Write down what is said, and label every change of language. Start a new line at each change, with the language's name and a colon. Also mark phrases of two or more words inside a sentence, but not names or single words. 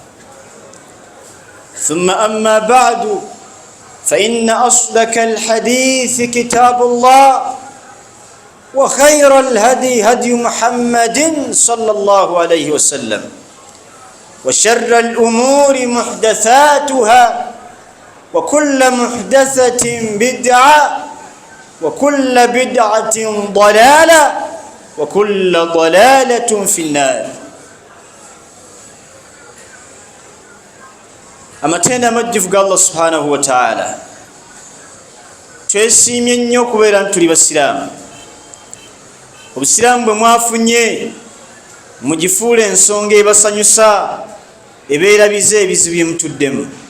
Arabic: ثم أما بعد فإن أصدق الحديث كتاب الله وخير الهدي هدي محمد صلى الله عليه وسلم وشر الأمور محدثاتها وكل محدثة بدعة وكل بدعة ضلالة وكل ضلالة في النار.
Ganda: amatenda amajjuvu
Arabic: الله سبحانه وتعالى
Ganda: twesimye nnyo kubeera tuli basiraamu. Obusiraamu bwe mwafunye mugifuula ensonga ebasanyusa ebeerabiza ebizibu bye mutuddemu.